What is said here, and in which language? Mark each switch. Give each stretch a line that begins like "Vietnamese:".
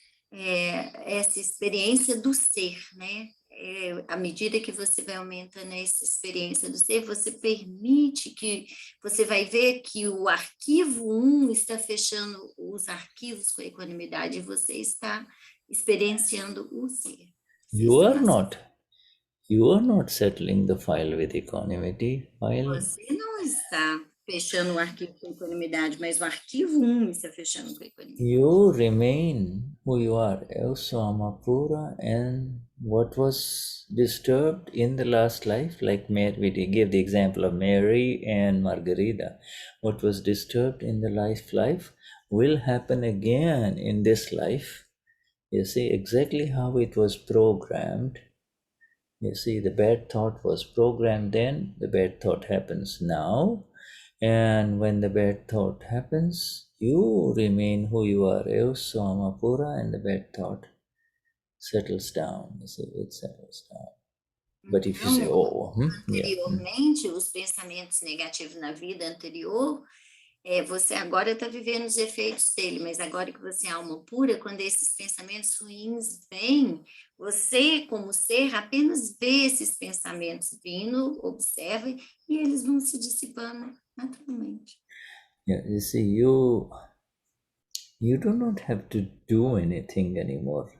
Portuguese: Essa experiência do ser, né? À medida que você vai aumentando essa experiência do ser, você permite que você vai ver que o arquivo 1 está fechando os arquivos com a equanimidade e você está experienciando o ser.
English: You are not settling the file with equanimity.
Portuguese: Você não está fechando o arquivo com equanimidade, mas o arquivo 1 está fechando com equanimidade.
English: You remain who you are, Evsama Pura, and what was disturbed in the last life, like we gave the example of Mary and Margarita, what was disturbed in the last life will happen again in this life. You see, exactly how it was programmed. You see, the bad thought was programmed then, the bad thought happens now. And when the bad thought happens, you remain who you are, Evsama Pura, and the bad thought settles down. You see, it settles down. But if you say,
Portuguese: anteriormente, os pensamentos negativos na vida anterior, você agora está vivendo os efeitos dele, mas agora que você é alma pura, quando esses pensamentos ruins vêm, você, como ser, apenas vê esses pensamentos vindo, observa, e eles vão se dissipando naturalmente.
English: Yeah, you see, you do not have to do anything anymore.